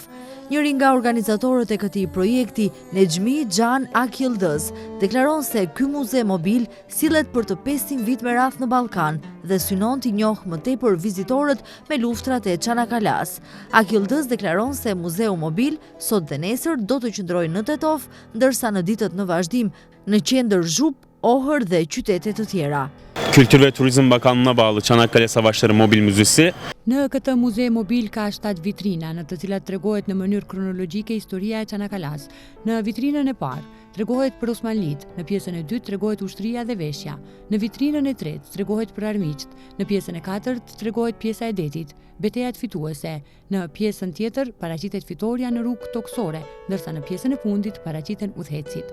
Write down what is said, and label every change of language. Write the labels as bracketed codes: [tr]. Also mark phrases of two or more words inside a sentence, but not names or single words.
[sq] Njëri nga organizatorët e këtij projekti, Nexhmi Xhan Akyıldız, deklaron se ky muze mobil sillet për të 500 vit me radhë në Ballkan dhe synon t'i njohë më tepër vizitorët me luftrat e Çanakkale-s. Akyıldız deklaron se Muzeu Mobil sot dhe nesër do të qëndrojë në Tetov, ndërsa në ditët në vazhdim në qendër Zhup, Ohër dhe qytete të tjera. [tr] Kültür ve Turizm Bakanlığı'na bağlı Çanakkale Savaşları Mobil Müzesi. [sq] Në këtë muze mobil ka 7 vitrina, në të cilat tregohet në mënyrë kronologjike historia e Çanakkale-s. Në vitrinën e parë tregohet për Osmanlit, në pjesën e dytë tregohet ushtria dhe veshja, në vitrinën e tretë tregohet për armiqt, në pjesën e katërt tregohet pjesa e detit, betejat fituese, në pjesën tjetër paraqitet fitoria në rrugë toksore, ndërsa në pjesën e fundit paraqiten udhëhecit.